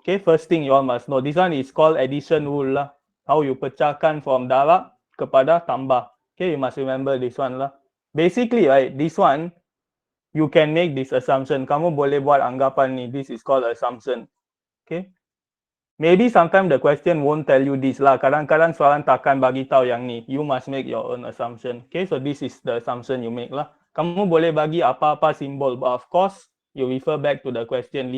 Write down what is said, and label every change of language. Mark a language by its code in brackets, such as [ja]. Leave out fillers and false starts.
[en] Okay, first thing you all must know, this one is called addition rule lah. How you pecahkan from [ms] darab kepada tambah. [en] Okay, you must remember this one lah. Basically, right, this one you can make this assumption. [ms] Kamu boleh buat anggapan ni. [en] This is called assumption. [ms] Okay. [en] Maybe sometimes the question won't tell you this lah. [ms] Kadang-kadang soalan takkan bagi tahu yang ni. [en] You must make your own assumption. Okay, so this is the assumption you make lah. [ms] Kamu boleh bagi apa-apa simbol, [en] but of course you refer back to the question.